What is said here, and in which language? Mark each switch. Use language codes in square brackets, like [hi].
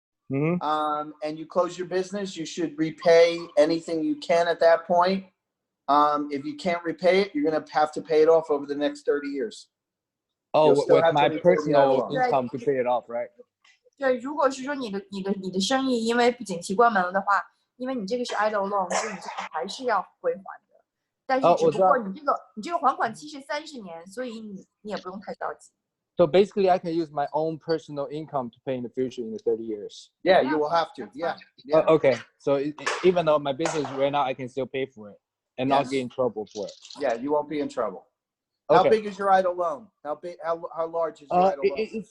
[en] And you close your business, you should repay anything you can at that point. If you can't repay it, you're going to have to pay it off over the next 30 years. Oh, with my personal income to pay it off, right? [zh] 对，如果是说你的生意因为不景气关门了的话，因为你这个是 EIDL loan，所以你这个还是要归还的。但是只不过你这个还款期是30年，所以你也不用太着急。 [en] So basically, I can use my own personal income to pay in the future in the 30 years. Yeah, you will have to. Yeah. Okay. So even though my business right now, I can still pay for it and not get in trouble for it. Yeah, you won't be in trouble. Okay. How big is your EIDL loan? How big? How large is your EIDL loan?